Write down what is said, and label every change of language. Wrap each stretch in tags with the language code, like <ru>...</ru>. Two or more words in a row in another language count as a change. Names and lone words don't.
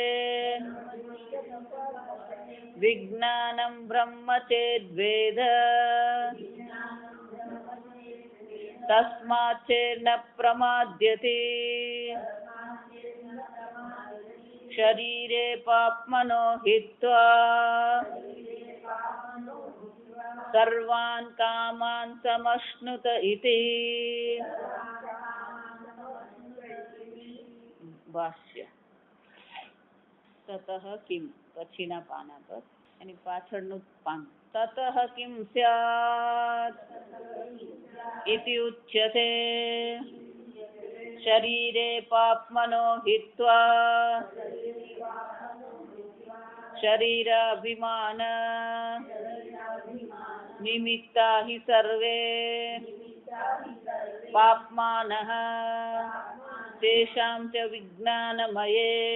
<sa>विज्ञानं ब्रह्म चेद्वेद तस्माच्चेन्न प्रमाद्यते शरीरे पाप्मनो हित्वा सर्वान् कामान् समश्नुत इति।</sa> <gu>ભાષ્ય</gu> <sa>તતઃ કિમ</sa> <gu>પછીના પાના પર એની પાછળનું પાન</gu> <sa>તતઃ કિમ સ્યાત ઇતિ ઉચ્યતે शरीरे पाप्मनो हित्वा शरीराभिमान निमित्ता हि सर्वे पाप्मानः तेषां च विज्ञानमये</sa>